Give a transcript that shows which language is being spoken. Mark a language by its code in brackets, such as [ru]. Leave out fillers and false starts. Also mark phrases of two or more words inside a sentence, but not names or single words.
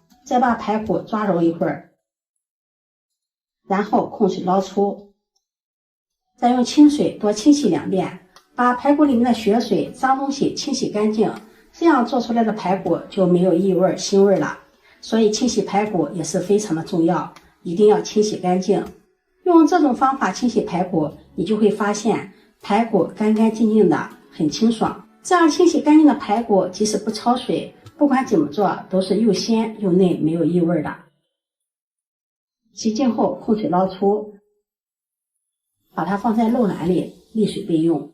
[zh] 再把排骨抓揉一會兒，然後控水撈出，再用清水多清洗2遍，把排骨裡面的血水、髒東西清洗乾淨。這樣做出來的排骨就沒有異味、腥味了。所以清洗排骨也是非常的重要，一定要清洗乾淨。用這種方法清洗排骨，你就會發現排骨乾乾淨淨的，很清爽。這樣清洗乾淨的排骨，即使不焯水，不管怎麼做都是又鮮又嫩，沒有異味的。洗淨後控水撈出，把它放在漏籃裡瀝水備用。